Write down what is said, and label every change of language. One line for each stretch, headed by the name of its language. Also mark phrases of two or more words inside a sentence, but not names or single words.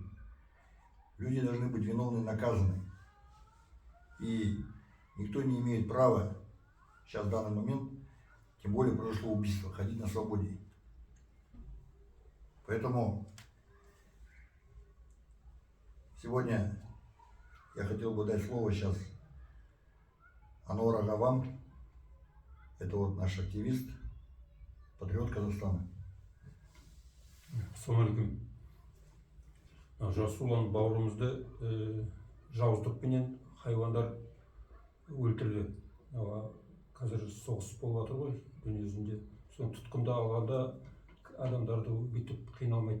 Russian: Люди должны быть виновны, наказаны. И никто не имеет права сейчас в данный момент, тем более произошло убийство, ходить на свободе. Поэтому сегодня я хотел бы дать слово сейчас Ануар Агавам. Это вот наш активист, патриот Казахстана.
Kazakh: Ассалаумалейкум. Жасулан бауырымызды жауыздықпенен хайуандар өлтірді. Қазір соғыс болып жатыр ғой дүниежүзінде. Соны тұтқында алғанда адамдарды бүйтіп қиналмайды.